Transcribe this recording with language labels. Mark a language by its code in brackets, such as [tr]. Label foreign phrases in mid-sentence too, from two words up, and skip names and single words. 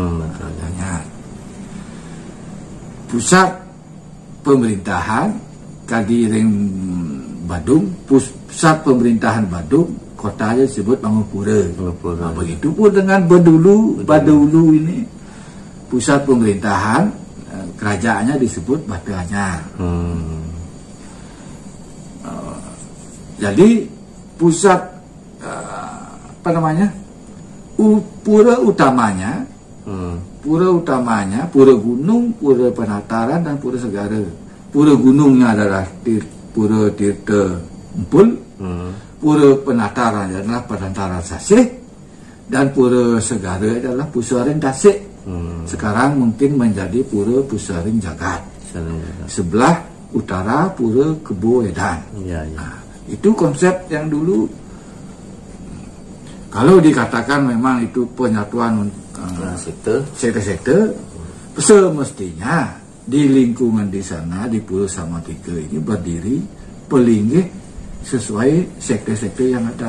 [id] Pusat pemerintahan Kagiring Badung, pusat pemerintahan Badung, kotanya disebut Mangupura. Begitu pun dengan Badulu ini pusat pemerintahan, kerajaannya disebut Bata Anyar. Jadi pusat pura utamanya, pura gunung, pura penataran, dan pura segara. Pura gunungnya adalah Pura Tirta Empul, pura penataran adalah Penataran Sasih, dan pura segara adalah Pusaring Tasik. Sekarang mungkin menjadi Pura Pusaring Jagat. Sebelah utara Pura Kebo Edan. Itu konsep yang dulu. Kalau dikatakan memang itu penyatuan sektor-sektor, semestinya di lingkungan di sana di Pura Samuan III ini berdiri pelinggih sesuai sektor-sektor yang ada.